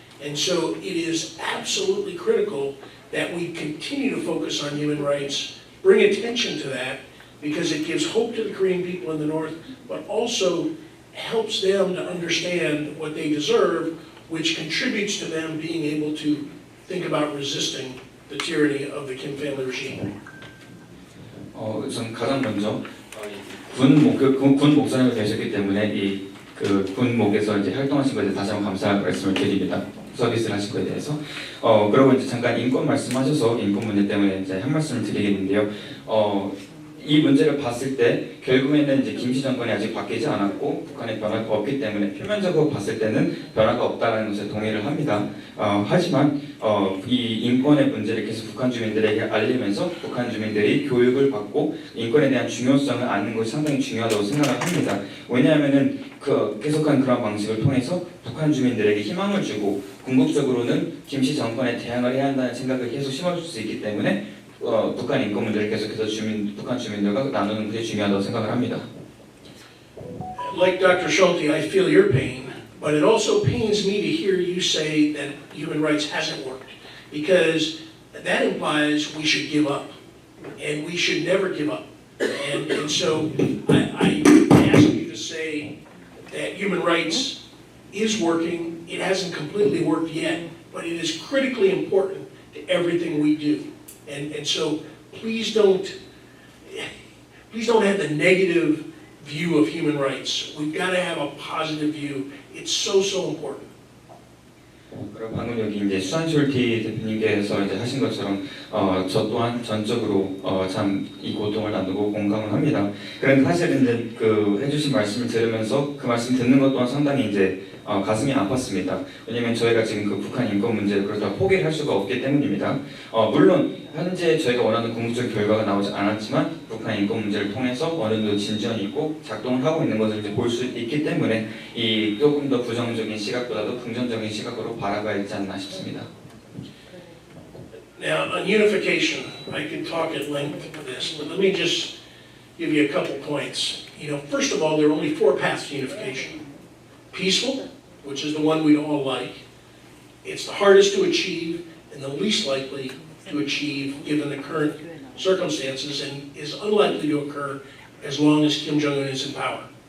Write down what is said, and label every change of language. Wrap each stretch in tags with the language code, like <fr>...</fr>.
<en>And so it is absolutely critical that we continue to focus on human rights, bring attention to that, because it gives hope to the Korean people in the North, but also helps them to understand what they deserve, which contributes to them being able to think about resisting the tyranny of the Kim family regime.</en> <ko>우선 가장 먼저 군 목사님을 되셨기 때문에 그 군목에서 이제 활동하신 것에 다시 한번 감사 말씀을 드립니다. 서비스를 하신 것에 대해서. 그리고 이제 잠깐 인권 말씀하셔서 인권 문제 때문에 이제 한 말씀을 드리겠는데요. 이 문제를 봤을 때 결국에는 이제 김씨 정권이 아직 바뀌지 않았고 북한의 변화가 없기 때문에 표면적으로 봤을 때는 변화가 없다는 것에 동의를 합니다. 하지만 이 인권의 문제를 계속 북한 주민들에게 알리면서 북한 주민들이 교육을 받고 인권에 대한 중요성을 아는 것이 상당히 중요하다고 생각을 합니다. 왜냐하면은 그 계속한 그런 방식을 통해서 북한 주민들에게 희망을 주고 궁극적으로는 김씨 정권에 대항을 해야 한다는 생각을 계속 심어줄 수 있기 때문에 북한 인권 문제를 계속해서 북한 주민들과 나누는 것이 중요하다고 생각을 합니다.</ko> <en>Like Dr. Schulte, I feel your pain, but it also pains me to hear you say that human rights hasn't worked, because that implies we should give up, and we should never give up. And so I ask you to say that human rights is working. It hasn't completely worked yet, but it is critically important to everything we do. And so please don't have the negative view of human rights. We've got to have a positive view. It's so important.</en> <ko>그리고 방금 여기 이제 수산쇼티 대표님께서 이제 하신 것처럼 저 또한 전적으로 참 이 고통을 나누고 공감을 합니다. 그런데 사실은 이제 그 해주신 말씀을 들으면서 그 말씀 듣는 것 또한 상당히 이제 가슴이 아팠습니다. 왜냐하면 저희가 지금 그 북한 인권 문제를 그렇다 포기를 할 수가 없기 때문입니다. 물론 현재 저희가 원하는 궁극적 결과가 나오지 않았지만 북한 인권 문제를 통해서 어느 정도 진전이 있고 작동을 하고 있는 것을 이제 볼 수 있기 때문에 이 조금 더 부정적인 시각보다도 긍정적인 시각으로 바라봐야 되지 않나 싶습니다.</ko> <en>Now, on unification, I could talk at length for this, but let me just give you a couple points. You know, first of all, there are only 4 paths to unification. Peaceful, which is the one we'd all like. It's the hardest to achieve and the least likely to achieve given the current circumstances, and is unlikely to occur as long as Kim Jong-un is in power.</en>